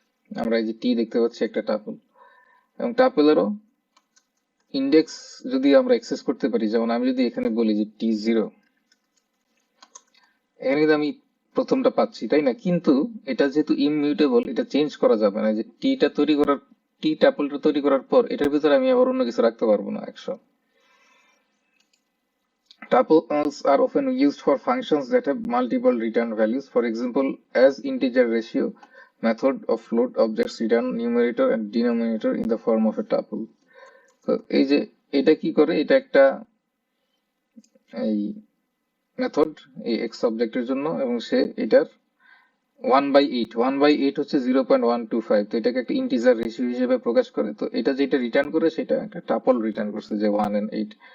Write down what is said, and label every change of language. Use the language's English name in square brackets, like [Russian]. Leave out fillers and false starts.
[Bangla] আমরা এই যে টি দেখতে পাচ্ছি, একটা টাপল। এবং টাপলেরও ইন্ডেক্স যদি আমরা অ্যাক্সেস করতে পারি, যেমন আমি যদি এখানে বলি যে T0, এখানে কিন্তু আমি প্রথমটা পাচ্ছি, তাই না, কিন্তু এটা যেহেতু ইমমিউটেবল, এটা চেঞ্জ করা যাবে না। যে টি ট্যাপলটা তৈরি করার পর এটার ভিতরে আমি আবার অন্য কিছু রাখতে পারবো না 100। [English] Tuples are often used for functions that have multiple return values. For example, as integer ratio method of float objects return numerator and denominator in the form of a tuple. [Bangla] তো এই যে এটা কি করে, এটা একটা এই মেথড এই এক্স অবজেক্টের জন্য, এবং সে এটার 1/8 হচ্ছে 0.125, তো এটাকে একটা ইন্টিজার রেশিও হিসেবে প্রকাশ করে। তো এটা যেটা রিটার্ন করে, সেটা একটা টাপল রিটার্ন করছে, যে 1 and 8।